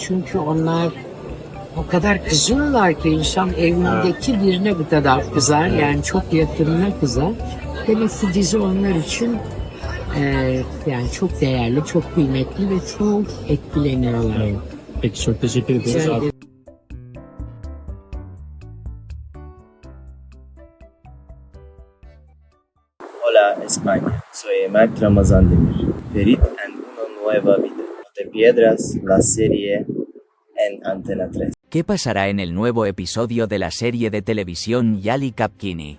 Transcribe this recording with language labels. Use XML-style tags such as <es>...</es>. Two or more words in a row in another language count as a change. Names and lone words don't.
<tr>Çünkü onlar o kadar kızıyorlar ki insan evindeki birine bu kadar kızar. Yani çok yakınına kızar. Demek ki dizi onlar için yani çok değerli, çok kıymetli ve çok etkileniyorlar. Evet. Peki çok teşekkür ederiz. Rica ederim.</tr> <es>Hola España, soy Mert Ramazan Demir. Ferit en una nueva vida. De Piedras, la serie en Antena 3. ¿Qué pasará en el nuevo episodio de la serie de televisión Yali Kapkini?</es>